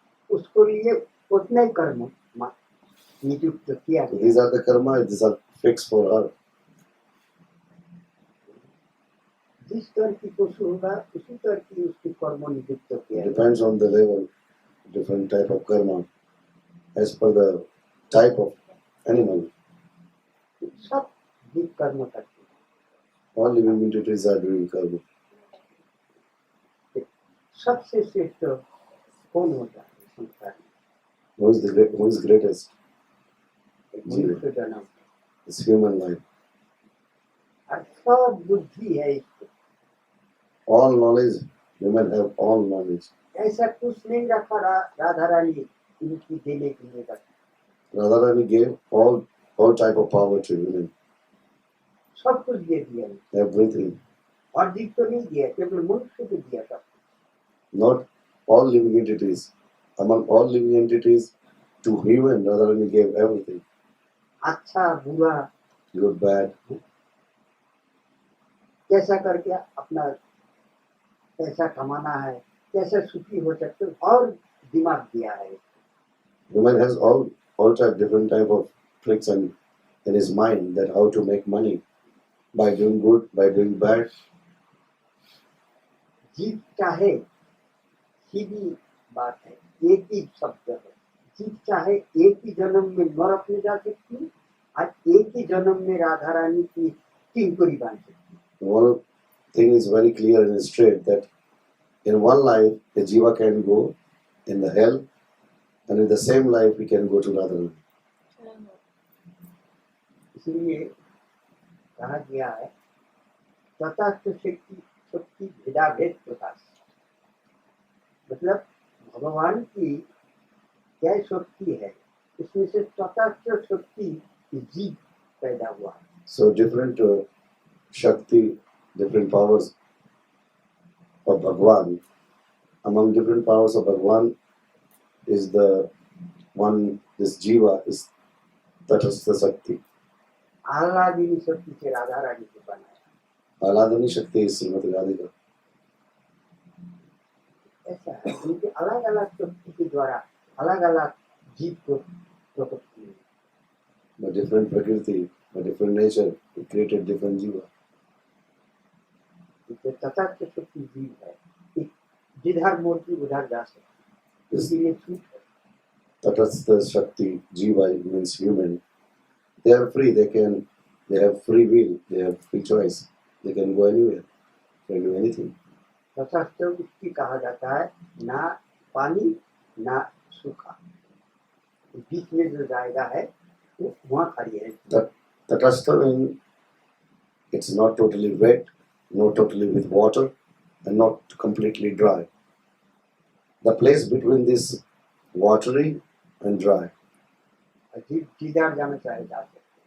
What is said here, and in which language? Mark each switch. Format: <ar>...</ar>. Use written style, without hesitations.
<hi>उसको लिए उतना ही कर्म नियुक्त किया</hi> <en>So</en> <hi>गया.</hi> <en>these are the karma, these are fixed for her.</en> <hi>जिस तरह की पशु होगा उसी तरह की उसकी कर्म नियुक्त किया</hi> <en>It</en> <hi>गया.</hi> <en>depends on the level, different type of karma, as per the type of animal.</en> <hi>सब जीव कर्म करते</hi> <en>All living entities are doing karma.</en> <hi>हैं. सबसे श्रेष्ठ कौन होता है संसार में?</hi> <en>Who is greatest?</en> <hi>मनुष्य जन्म.</hi> <en>It's human life.</en> <hi>और सब बुद्धि है इसको.</hi> <en>All knowledge, women have all knowledge.</en> <hi>ऐसा कुछ नहीं रखा राधा रानी इनकी देने के लिए रखा.</hi> <en>Radharani gave all type of power to women.</en> <hi>सब कुछ दे दिया.</hi> <en>Everything.</en> <hi>और जीव तो नहीं दिया, केवल मनुष्य को दिया था.</hi> <en>Not all living entities. Among all living entities, to human, Radharani gave everything.</en> <hi>अच्छा बुरा</hi> <en>Good, bad.</en> <hi>कैसा करके अपना पैसा कमाना है, कैसे सुखी हो सकते हो, और दिमाग दिया है.</hi> <en>Woman has all different type of tricks and in his mind that how to make money by doing good, by doing bad.</en> <hi>जीव चाहे सीधी बात है, एक ही शब्द है. जीव चाहे एक ही जन्म में नरक में जा सकती है और एक ही जन्म में राधा रानी की किंकुरी बन सकती है.</hi> <en>One thing is very clear and straight that in one life a jiva can go in the hell, and in the same life he can go to Radharani.</en> <hi>इसलिए कहा गया है तथास्थ शक्ति भेदाभेद प्रकाश. मतलब भगवान की क्या शक्ति है, उसमें से तथास्थ शक्ति जीव पैदा हुआ.</hi> <en>So different Shakti, different powers of Bhagwan. Among different powers of Bhagwan is the one, this Jiva is Tatastha Shakti.</en> <hi>आह्लादिनी शक्ति से राधा रानी को बनाया। आह्लादनी शक्ति है श्रीमती राधिका। ऐसा है, उनके अलग अलग शक्ति के द्वारा अलग अलग जीव को प्रकट किए।</hi> <en>By different prakriti, by different nature, he created different jiva.</en> <hi>Tathagata शक्ति जीव है, जिधर मूर्ति उधर जा सकती, इसके लिए छूट है।</hi> <en>Tatastha Shakti, Jiva means human. They are free, they have free will, they have free choice. They can go anywhere, they can do anything.</en> <hi>तटस्थ उसकी कहा जाता है, ना पानी ना सूखा, बीच में जो जाएगा है वो वहाँ खड़ी है।</hi> <en>Tatastha means it's not totally wet, not totally with water, and not completely dry. The place between this watery and dry.</en> <hi>जिधर जाना चाहे जा सकते,</hi>